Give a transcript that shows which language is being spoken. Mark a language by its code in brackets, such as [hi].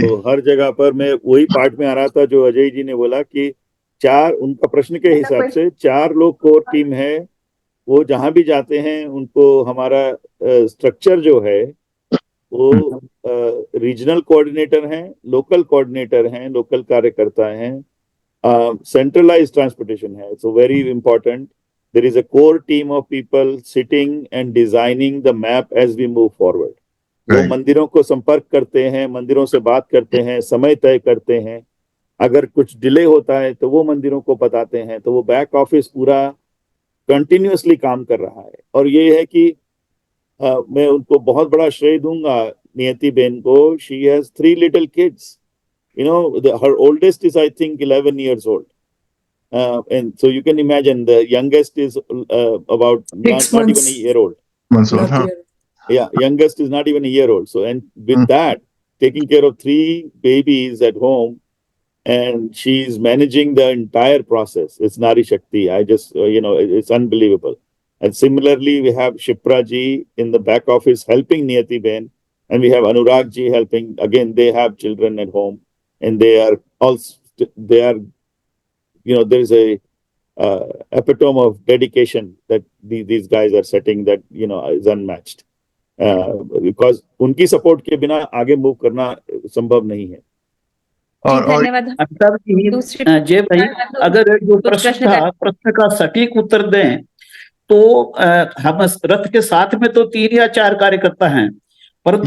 [hi] तो हर जगह पर मैं वही पार्ट में आ रहा था जो अजय जी ने बोला कि 4, उनका प्रश्न के हिसाब से 4 लोग कोर टीम है। वो जहां भी जाते हैं उनको हमारा स्ट्रक्चर जो है वो रीजनल कोऑर्डिनेटर हैं, लोकल कोऑर्डिनेटर हैं, लोकल कार्यकर्ता हैं, centralized transportation है. [en] So very important. There is a core team of people sitting and designing the map as we move forward. [hi] वो मंदिरों को संपर्क करते हैं, मंदिरों से बात करते हैं, समय तय करते हैं। अगर कुछ डिले होता है तो वो मंदिरों को बताते हैं। तो वो बैक ऑफिस पूरा कंटिन्यूअसली काम कर रहा है। और ये है कि मैं उनको बहुत बड़ा श्रेय दूंगा, नियति बेन को। [en] She has 3 little kids. You know, her oldest is I think 11 years old, and so you can imagine the youngest is about not even a year old. Yeah, youngest is not even a year old. So, and with that, taking care of 3 babies at home, and she's managing the entire process. It's Nari Shakti. I just it's unbelievable. And similarly, we have Shipra ji in the back office helping Niyati Ben, and we have Anurag ji helping. Again, they have children at home. And they are also, there is a epitome of dedication that these guys are setting, that is unmatched. [hi] Because उनकी support के बिना आगे move करना संभव नहीं है. जी, और धन्यवाद. अमिताभ जी, दूसरी जय भाई, अगर जो कुछ प्रश्न प्रश्न था, प्रश्न का सटीक उत्तर दें तो हम रथ के साथ में तो 3 या 4 कार्यकर्ता हैं, परंतु